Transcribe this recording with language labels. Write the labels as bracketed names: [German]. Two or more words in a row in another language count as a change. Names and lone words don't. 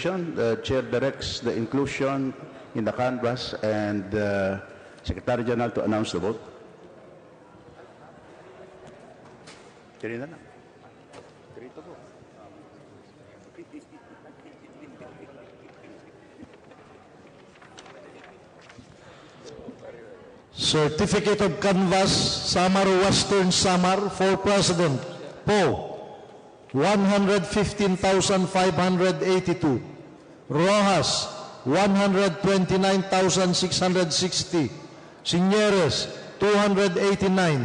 [English] The chair directs the inclusion in the canvas and Secretary General to announce the vote. Certificate of Canvass, Samar Western Samar, for President, Poe, 115,582. Rojas, 129,660. Signeres, 289.